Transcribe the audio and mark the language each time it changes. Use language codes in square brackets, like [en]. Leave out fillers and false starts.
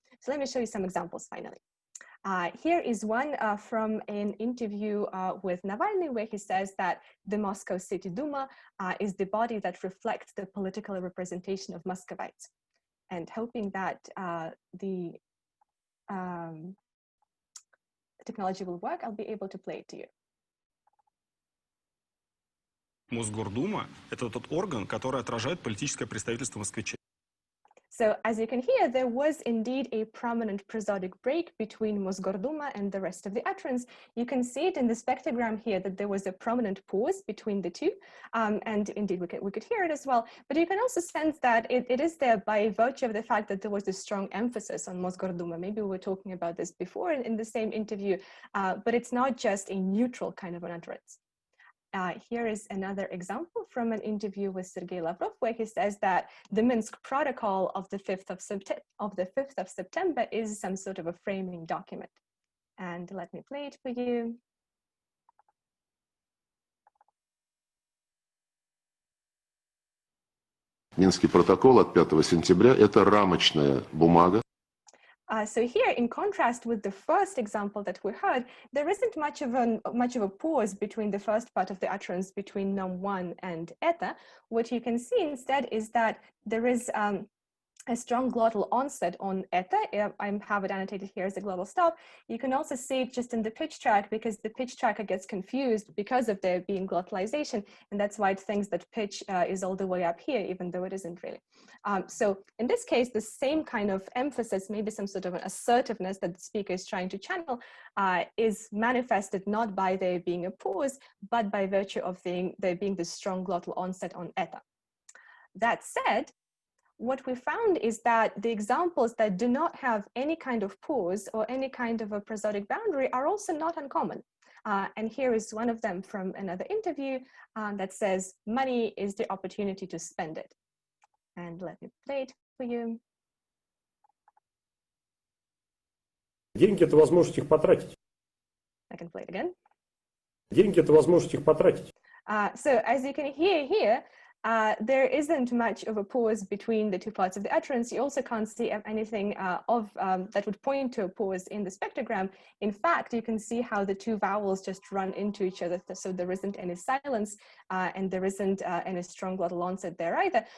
[en] So let me show you some examples finally. Here is one from an interview with Navalny, where he says that the Moscow City Duma is the body that reflects the political representation of Muscovites. And hoping that the technology will work, I'll be able to play it to you. [ru] Мосгордума – это тот орган, который отражает политическое представительство москвичей. [en] So as you can hear, there was indeed a prominent prosodic break between Mosgorduma and the rest of the utterance. You can see it in the spectrogram here that there was a prominent pause between the two, and indeed we could hear it as well. But you can also sense that it is there by virtue of the fact that there was a strong emphasis on Mosgorduma. Maybe we were talking about this before in the same interview, but it's not just a neutral kind of an utterance. Here is another example from an interview with Sergei Lavrov, where he says that the Minsk Protocol of the 5th of September is some sort of a framing document. And let me play it for you. [ru] Минский протокол от 5 сентября – это рамочная бумага. [en] So here, in contrast with the first example that we heard, there isn't much of a pause between the first part of the utterance between num1 and eta. What you can see instead is that there is a strong glottal onset on eta. I have it annotated here as a glottal stop. You can also see it just in the pitch track, because the pitch tracker gets confused because of there being glottalization, and that's why it thinks that pitch is all the way up here, even though it isn't really. So in this case, the same kind of emphasis, maybe some sort of an assertiveness that the speaker is trying to channel, is manifested not by there being a pause, but by virtue of there being this strong glottal onset on eta. That said, what we found is that the examples that do not have any kind of pause or any kind of a prosodic boundary are also not uncommon. And here is one of them from another interview that says, money is the opportunity to spend it. And let me play it for you. [ru] Деньги – это возможность их потратить. [en] I can play it again. [ru] Деньги – это возможность их потратить. [en] So as you can hear here, there isn't much of a pause between the two parts of the utterance. You also can't see anything that would point to a pause in the spectrogram. In fact, you can see how the two vowels just run into each other. So there isn't any silence and there isn't any strong glottal onset there either.